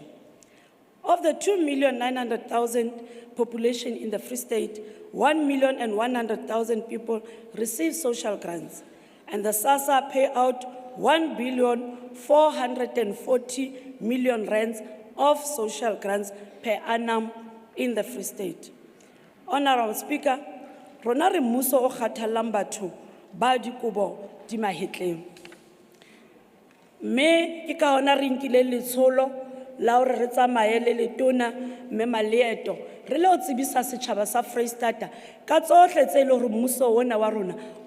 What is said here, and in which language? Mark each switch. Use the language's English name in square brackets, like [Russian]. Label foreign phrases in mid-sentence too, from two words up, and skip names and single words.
[English] Of the 2,900,000 population in the Free State, 1,100,000 people receive social grants, and the SASSA pay out 1,440,000,000 rands of social grants per annum in the Free State. Honourable Speaker, [Southern Sotho] rona re mmuso o kgathallang batho ba dikobo di mahetleng. Me ke ka hona re nkile letsholo la hore re tsamaye le letona mme Maleeto re le o tsebisa setjhaba sa Freistata ka tsohle tse le hore mmuso ona wa rona o